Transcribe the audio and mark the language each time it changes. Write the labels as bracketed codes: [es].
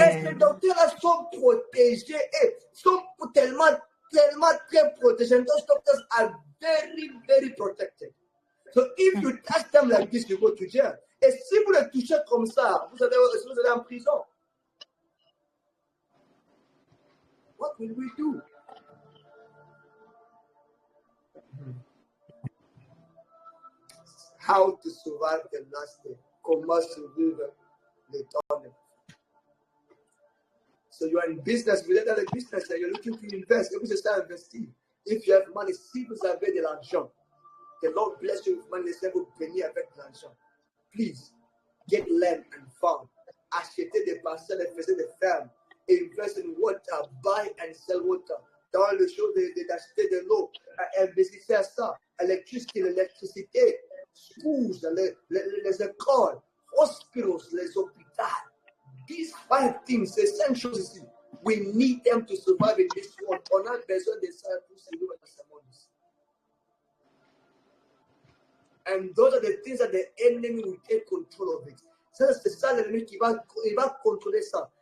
[fr] Est-ce que les docteurs sont protégés et sont tellement très protégés? [en] Those doctors are very, very protected. So if you touch them like this, you go to jail. [fr] Et si vous les touchez comme ça, vous allez en prison. [en] What will we do? How to survive the last day? [fr] Comment survivre le temps? [en] So you are in business, [fr] vous êtes dans le business, [en] you're looking to invest. Maybe just start investing. If you have money, [fr] si vous avez de l'argent, [en] the Lord bless you with money, [fr] laissez vous bénir avec l'argent. [en] Please, get land and farm. [fr] Achetez des parcelles et faisez des fermes. [en] Invest in water, buy and sell water. [fr] Dans le show d'acheter de l'eau, investissez à ça. L'électricité, schools, les écoles, hospitals, les hôpitaux. [en] These 5 things, essentials ici, we need them to survive in this world. [fr] On a besoin de ça pour survivre dans ce monde ici. [en] And those are the things that the enemy will take control of it. [fr] Ça, c'est ça l'ennemi qui va contrôler ça.